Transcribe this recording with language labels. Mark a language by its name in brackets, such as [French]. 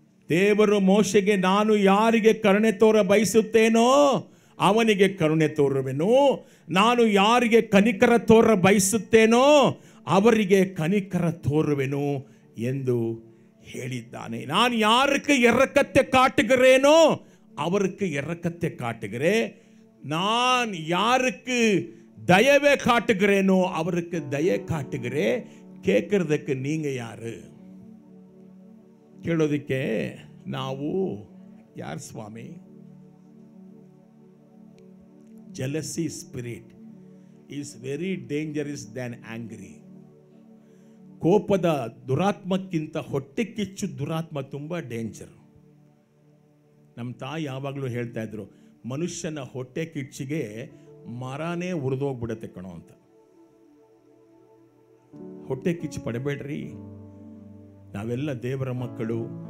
[Kannada] ದೇವರು ಮೋಶೆಗೆ, ನಾನು ಯಾರಿಗೆ ಕರುಣೆ ತೋರ ಬಯಸುತ್ತೇನೋ ಅವನಿಗೆ ಕರುಣೆ ತೋರುವೆನು, ನಾನು ಯಾರಿಗೆ ಕನಿಕರ ತೋರ ಬಯಸುತ್ತೇನೋ ಅವರಿಗೆ ಕನಿಕರ ತೋರುವೆನು ಎಂದು ಹೇಳಿದ್ದಾನೆ. [Tamil] நான் யாருக்கு இரக்கத்தை காட்டுகிறேனோ அவருக்கு இரக்கத்தை காட்டுகிறேன், நான் யாருக்கு தயவை காட்டுகிறேனோ அவருக்கு தயை காட்டுகிறேன். [Kannada] ಕೇಳ್ಕೊಳ್ಳೋದಕ್ಕೆ ನೀங்க ಯಾರು? ಕೇಳೋದಕ್ಕೆ ನಾವು ಯಾರು ಸ್ವಾಮಿ? [English] jealousy spirit is very dangerous than angry. [Kannada] ಕೋಪದ ದುರಾತ್ಮಕ್ಕಿಂತ ಹೊಟ್ಟೆ ಕಿಚ್ಚು ದುರಾತ್ಮ ತುಂಬ ಡೇಂಜರ್. ನಮ್ಮ ತಾಯಿ ಯಾವಾಗಲೂ ಹೇಳ್ತಾ ಇದ್ರು, ಮನುಷ್ಯನ ಹೊಟ್ಟೆ ಕಿಚ್ಚಿಗೆ ಮರನೇ ಉರಿದೋಗ್ಬಿಡತ್ತೆ ಕಣೋ ಅಂತ. ಹೊಟ್ಟೆ ಕಿಚ್ಚು ಪಡಬೇಡ್ರಿ. ನಾವೆಲ್ಲ ದೇವರ ಮಕ್ಕಳು.